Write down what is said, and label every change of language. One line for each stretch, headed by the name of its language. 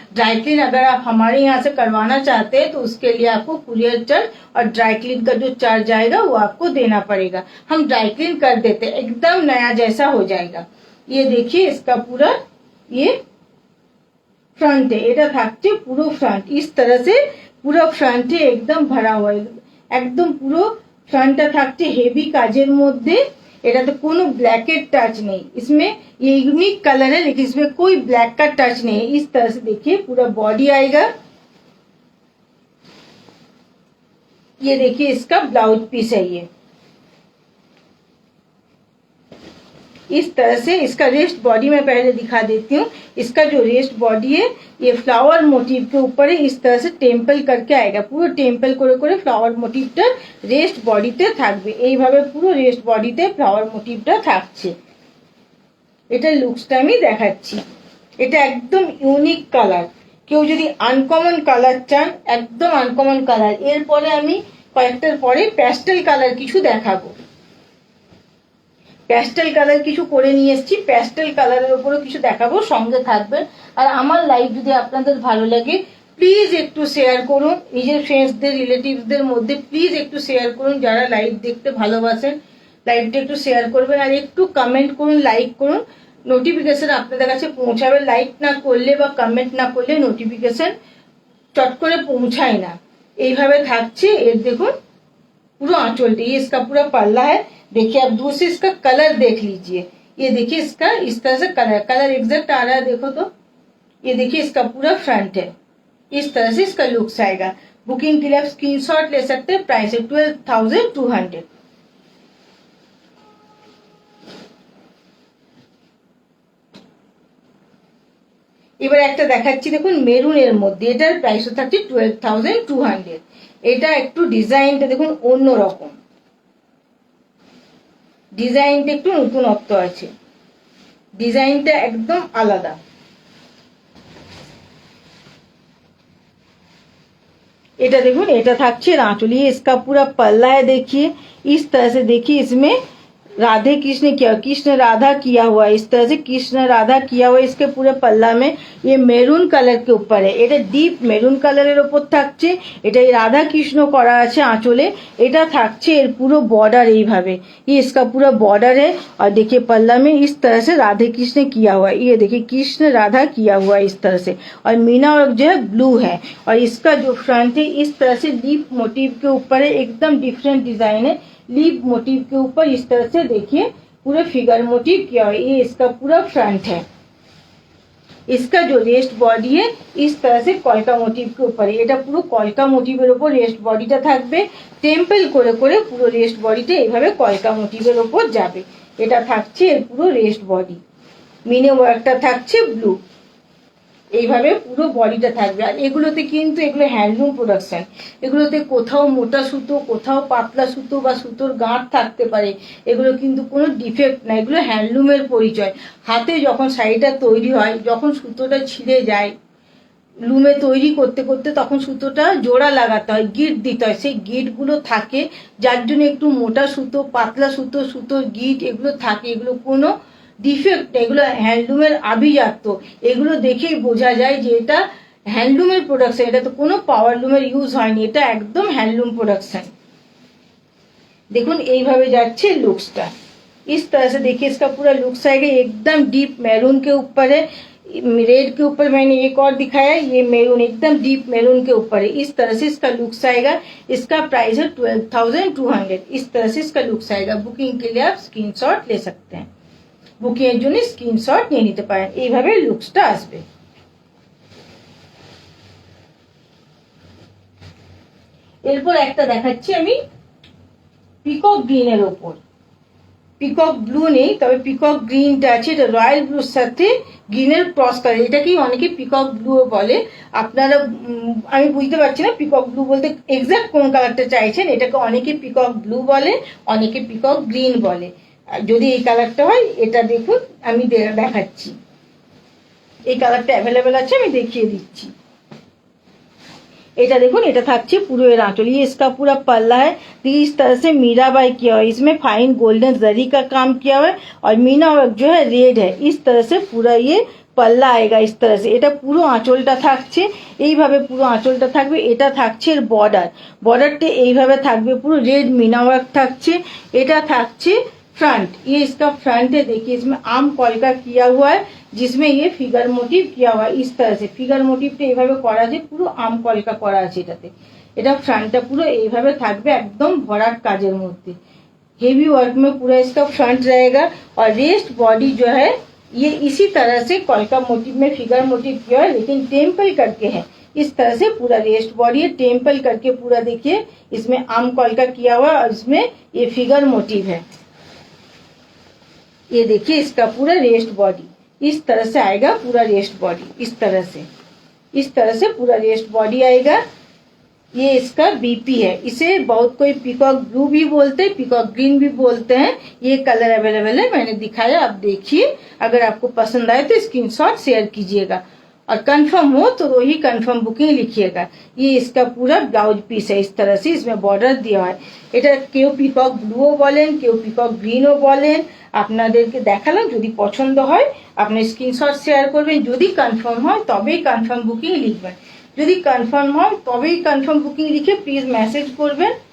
Hindi: Dry clean अगर आप हमारे यहाँ से करवाना चाहते हैं तो उसके लिए आपको कुरियर चार्ज और ड्राई क्लीन का जो चार्ज आएगा वो आपको देना पड़ेगा। हम ड्राई क्लीन कर देते हैं, एकदम नया जैसा हो जाएगा। ये देखिए इसका पूरा ये फ्रंट है।
Bangla: এটা থাকছে পুরো ফ্রন্ট,
Hindi: इस तरह से
Bangla: পুরো ফ্রন্টে একদম ভরা
Hindi: हुआ है।
Bangla: একদম পুরো ফ্রন্টটা থাকছে হেভি কাজের মধ্যে। এটাতে কোনো ব্ল্যাকের টাচ
Hindi: नहीं। इसमें ये यूनिक कलर है लेकिन इसमें कोई ब्लैक का टच नहीं है। इस तरह से देखिए पूरा बॉडी आएगा। ये देखिए इसका ब्लाउज पीस है। ये इस तरह से इसका रेस्ट बॉडी मैं पहले दिखा देती हूँ। इसका जो रेस्ट बॉडी है ये फ्लावर मोटिव के ऊपर है। इस तरह से टेम्पल करके आएगा।
Bangla: পুরো টেম্পল করে করে ফ্লাওয়ার মোটিভটা রেস্ট বডিতে থাকবে। এইভাবে পুরো রেস্ট বডিতে ফ্লাওয়ার মোটিভটা থাকছে। এটা লুকসটা আমি দেখাচ্ছি। এটা একদম ইউনিক কালার। কেউ যদি আনকমন কালার চান, একদম আনকমন কালার। এরপরে আমি কয়েকটার পরে প্যাস্টেল কালার কিছু দেখাবো। প্যাস্টেল কালার কিছু করে নিয়ে এসেছি। প্যাস্টেল কালারের উপরও কিছু দেখাবো, সঙ্গে থাকবেন। আর আমার লাইভ যদি আপনাদের ভালো লাগে প্লিজ একটু শেয়ার করুন। নিজের ফ্রেন্ডসদের রিলেটিভসদের মধ্যে প্লিজ একটু শেয়ার করুন। যারা লাইভ দেখতে ভালোবাসেন লাইভটা একটু শেয়ার করবেন আর একটু কমেন্ট করুন, লাইক করুন। নোটিফিকেশন আপনাদের কাছে পৌঁছাবে। লাইক না করলে বা কমেন্ট না করলে নোটিফিকেশন চট করে পৌঁছায় না। এইভাবে থাকছে। এর দেখুন
Hindi: पूरा आंचल। ये इसका पूरा पल्ला है। देखिए अब दूसरे इसका कलर देख लीजिए। ये देखिए इसका इस तरह से कलर एग्जैक्ट आ रहा है। देखो तो ये देखिए इसका पूरा फ्रंट है। इस तरह से इसका लुक्स आएगा। बुकिंग के लिए आप स्क्रीनशॉट ले सकते हैं। प्राइस है 12,200।
Bangla: এবার একটা দেখাচ্ছি দেখুন মেরুনের মধ্যে। এটার প্রাইস থাকছে 12,200। এটা একটু ডিজাইনটা দেখুন অন্যরকম। ডিজাইনটা একটু নতুনত্ব আছে। ডিজাইনটা একদম আলাদা। এটা দেখুন এটা থাকছে
Hindi: आंचल। ये इसका पूरा पल्ला है। देखिए इस तरह से देखिए इसमें राधे कृष्ण किया, कृष्ण राधा किया हुआ है, इस तरह से कृष्ण राधा किया हुआ है इसके पूरे पल्ला में। ये
Bangla: মেরুন কালার
Hindi: के ऊपर है,
Bangla: এটা ডিপ মেরুন কালারের ওপর থাকছে, এটা রাধা কৃষ্ণ করা আছে আঁচলে, এটা থাকছে এর পুরো বর্ডার এইভাবে,
Hindi: ये इसका पूरा बॉर्डर है। और देखिए पल्ला में इस तरह से राधे कृष्ण किया हुआ है, ये देखिए कृष्ण राधा किया हुआ है इस तरह से, और मीना वर्क जो है ब्लू है। और इसका जो फ्रंट है इस तरह से लीफ मोटिव के ऊपर है, एकदम डिफरेंट डिजाइन है, लीफ मोटिव के ऊपर इस तरह से देखिए पूरा फिगर मोटिव किया हुआ है, ये इसका पूरा फ्रंट है। इसका जो रेस्ट बॉडी है इस तरह से
Bangla: কলকা মোটিভ
Hindi: के ऊपर,
Bangla: এটা পুরো কলকা মোটিভের উপর রেস্ট বডিটা থাকবে, টেম্পল করে করে পুরো রেস্ট বডিটা এইভাবে কলকা মোটিভের উপর যাবে। এটা থাকছে এর পুরো রেস্ট বডি, মিনে ওয়ার্কটা থাকছে ব্লু, এইভাবে পুরো বডিটা থাকবে। আর এগুলোতে কিন্তু এগুলো হ্যান্ডলুম প্রোডাকশন, এগুলোতে কোথাও মোটা সুতো, কোথাও পাতলা সুতো বা সুতোর গাঁট থাকতে পারে, এগুলো কিন্তু কোনো ডিফেক্ট না, এগুলো হ্যান্ডলুমের পরিচয়। হাতে যখন শাড়িটা তৈরি হয়, যখন সুতোটা ছিঁড়ে যায় লুমে তৈরি করতে করতে, তখন সুতোটা জোড়া লাগাতে হয়, গিট দিতে হয়, সেই গিটগুলো থাকে, যার জন্য একটু মোটা সুতো, পাতলা সুতো, সুতোর গিট এগুলো থাকে, এগুলো কোনো ডিফেক্ট, এগুলো হ্যান্ডলুমের আভিজাত্য, এগুলো দেখেই বোঝা যায় যে এটা হ্যান্ডলুমের প্রোডাকশন, এটা তো কোনো পাওয়ার লুমের ইউজ হয়নি, এটা একদম হ্যান্ডলুম प्रोडक्शन।
Hindi: देखो
Bangla: এইভাবে যাচ্ছে
Hindi: लुक्सটা, इस तरह से देखिए इसका पूरा लुक्स आएगा, एकदम डीप मैरून के ऊपर है, रेड के ऊपर मैंने एक और दिखाया, ये मैरून एकदम डीप मैरून के ऊपर है, इस तरह से इसका लुक्स आएगा। इसका प्राइस है 12,200, इस तरह से इसका लुक्स आएगा। बुकिंग के लिए आप स्क्रीनशॉट ले सकते हैं,
Bangla: বুকিং এর জন্য স্ক্রিনশট নিয়ে নিতে পারেন, এইভাবে লুকসটা আসবে। এরপর একটা দেখাচ্ছি আমি পিকক গ্রিনের ওপর, পিকক ব্লু নেই, তবে পিকক গ্রিনটা আছে, এটা রয়্যাল ব্লুর সাথে গ্রিনের ক্রস কালার, এটাকেই অনেকে পিকক ব্লুও বলে। আপনারা আমি বুঝতে পারছি না পিকক ব্লু বলতে এক্সাক্ট কোন কালারটা চাইছেন, এটাকে অনেকে পিকক ব্লু বলে, অনেকে পিকক গ্রিন বলে। যদি এই কালারটা হয়, এটা দেখুন আমি দেখাচ্ছি, এই কালারটা অ্যাভেলেবেল আছে, আমি দেখিয়ে দিচ্ছি। এটা দেখুন, এটা থাকছে পুরো এর
Hindi: आंचल, ये इसका पूरा पल्ला है, इस तरह से मीराबाई किया हुआ है, इसमें फाइन गोल्डन जरी का काम किया हुआ है, और मीना वर्क जो है रेड है, इस तरह से पूरा ये পাল্লা আয়েগা इस तरह से।
Bangla: এটা পুরো আঁচলটা থাকছে এইভাবে, পুরো আঁচলটা থাকবে, এটা থাকছে এর বর্ডার, বর্ডারটা এইভাবে থাকবে, পুরো রেড মিনা ওয়ার্ক থাকছে। এটা থাকছে
Hindi: फ्रंट, ये इसका फ्रंट है, देखिए इसमें आम कॉलका किया हुआ है, जिसमें ये फिगर मोटिव किया हुआ है, इस तरह से फिगर मोटिवটা
Bangla: এইভাবে করা আছে, পুরো আম কলকা করা আছে এটাতে। এটা फ्रंटটা পুরো এইভাবে থাকবে, একদম ভরাট কাজের মধ্যে,
Hindi: हेवी वर्क में पूरा इसका फ्रंट रहेगा। और रेस्ट बॉडी जो है ये इसी तरह से कॉलका मोटिव में फिगर मोटिव किया है, लेकिन टेम्पल करके है, इस तरह से पूरा रेस्ट बॉडी है, टेम्पल करके पूरा देखिए इसमें आम कॉलका किया हुआ है, और इसमें ये फिगर मोटिव है। ये देखिए इसका पूरा रेस्ट बॉडी इस तरह से आएगा, पूरा रेस्ट बॉडी इस तरह से, इस तरह से पूरा रेस्ट बॉडी आएगा। ये इसका बीपी है, इसे बहुत कोई पीकॉक ब्लू भी बोलते हैं, पीकॉक ग्रीन भी बोलते हैं, ये कलर अवेलेबल है, मैंने दिखाया, आप देखिए, अगर आपको पसंद आए तो स्क्रीनशॉट शेयर कीजिएगा, और कंफर्म हो तो वही कंफर्म बुकिंग लिखिएगा। ये इसका पूरा ब्लाउज पीस है, इस तरह से इसमें बॉर्डर दिया है।
Bangla: এটা কেউ পিকক ব্লুও বলেন, কেউ পিকক গ্রিনও বলেন, আপনাদেরকে দেখালাম। যদি পছন্দ হয় আপনি স্ক্রিনশট শেয়ার করবেন, যদি কনফার্ম হয় তবেই কনফার্ম বুকিং লিখবেন, যদি কনফার্ম হয় তবেই কনফার্ম বুকিং লিখে প্লিজ মেসেজ করবেন।